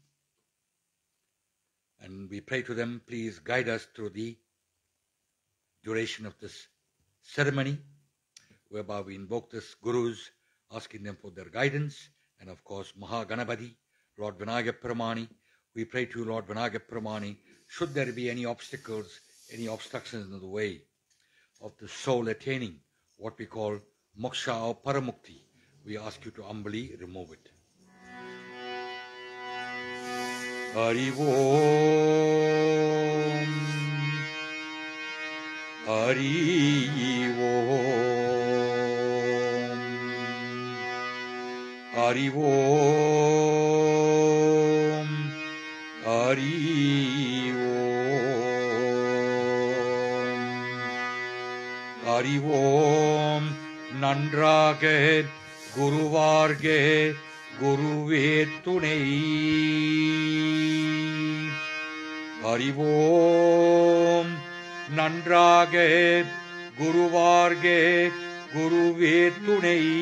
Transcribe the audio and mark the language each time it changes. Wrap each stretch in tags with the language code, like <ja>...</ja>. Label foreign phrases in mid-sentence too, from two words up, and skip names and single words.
<en>and we pray to them, please guide us through the duration of this ceremony, whereby we invoke this Gurus, asking them for their guidance, and of course Mahaganapati, Lord Vinayaka Peramani. We pray to Lord Vinayaka Peramani, should there be any obstacles, any obstructions in the way of the soul attaining what we call moksha or paramukti, we ask you to humbly remove it.</en> <sa>हरि ओम्, हरि ओम्, हरि ओम्, हरि हरि ओम्.</sa> <ta>நன்றாக குருவார்க குருவே துணை.</ta> <sa>हरि ओम्.</sa> <ta>நன்றாக குருவார்க குருவே துணை.</ta>